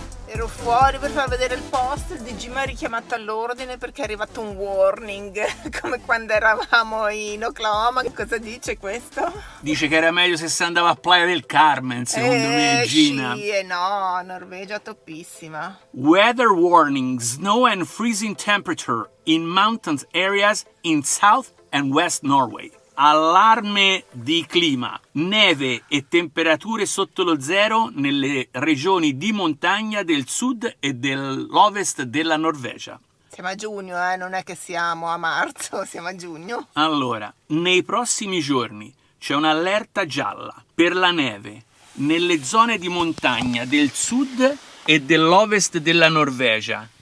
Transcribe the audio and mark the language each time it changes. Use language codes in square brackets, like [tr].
[it] Ero fuori per far vedere il post, il DG mi ha richiamato all'ordine perché è arrivato un warning, come quando eravamo in Oklahoma. Che cosa dice questo? Dice che era meglio se si andava a Playa del Carmen, secondo me, Gina. Sì, no, Norvegia toppissima. [en] Weather warning, snow and freezing temperature in mountains areas in South and West Norway. [it] Allarme di clima, neve e temperature sotto lo zero nelle regioni di montagna del sud e dell'ovest della Norvegia. Siamo a giugno, non è che siamo a marzo, siamo a giugno. Allora, nei prossimi giorni c'è un'allerta gialla per la neve nelle zone di montagna del sud e dell'ovest della Norvegia.